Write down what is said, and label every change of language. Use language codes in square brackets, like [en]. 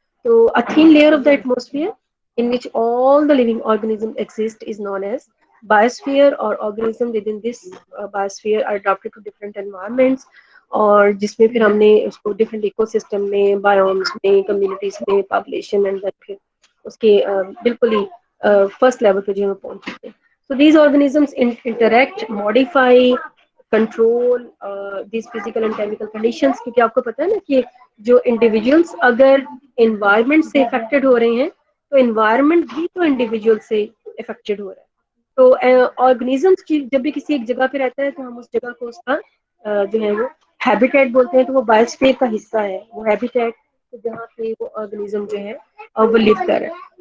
[en] تو a thin layer of the atmosphere in which all the living organisms exist is known as biosphere, or organism within this biosphere are adapted to different environments, [ur] اور جس میں پھر ہم نے اس کو different eco system میں, بایومس میں, کمیونٹیز میں, پاپولیشن اینڈ پھر اس کے بالکل ہی فرسٹ لیول پہ جو ہم پہنچ چکے ہیں. [en] So these organisms interact, modify, control these physical and chemical conditions. [ur] کیونکہ آپ کو پتا ہے نا کہ جو انڈیویجولس اگر انوائرمنٹ سے افیکٹڈ ہو رہے ہیں تو انوائرمنٹ بھی تو انڈیویجول سے افیکٹڈ ہو رہا ہے. تو آرگنیزمس جب بھی کسی ایک جگہ پہ رہتا ہے تو ہم اس جگہ کو اس کا جو ہے وہ ہیبیٹیٹ بولتے ہیں, تو وہ بایوسفیئر کا حصہ ہے وہ ہیبیٹیٹ, جہاں پہ وہ آرگنیزم جو ہے وہ لیو کر رہا ہے.